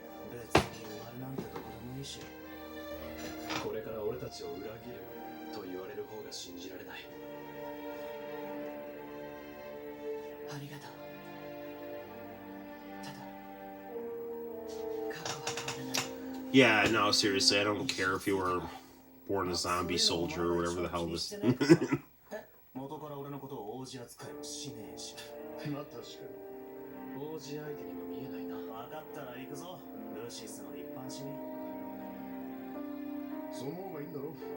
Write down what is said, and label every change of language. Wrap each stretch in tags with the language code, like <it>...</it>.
<ja>別に生まれなんてどこでもいいし。これから俺たちを裏切ると言われる方が信じられない。ありがとう。ただ過去は変わらない。</ja> <en>Yeah, no, seriously, I don't care if you were born a zombie soldier or whatever the hell this.</en> <ja>元から俺のことを王子扱いもしねえし。まあ確かに王子相手にも見えないな。分かったら行くぞ。ルシスの一般市民。その方がいいんだろ。</ja>